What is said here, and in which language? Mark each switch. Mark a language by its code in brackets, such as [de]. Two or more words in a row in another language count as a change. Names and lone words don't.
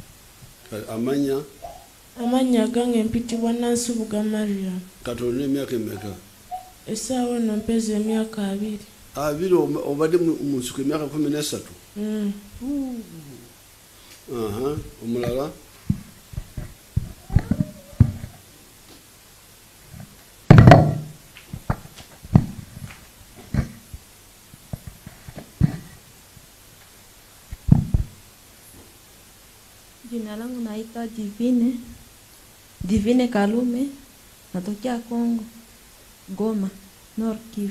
[lg] Amanya gange mpitibwa Nansubuga Mariam. Kati olina emyaka emeka? Essaawa eno mpeza emyaka 2. 2 obadde mu nsiko emyaka 13? Omulala? [sw] Jina langu naitwa Divine Kalume, natokea Kongo, Goma, North Kivu.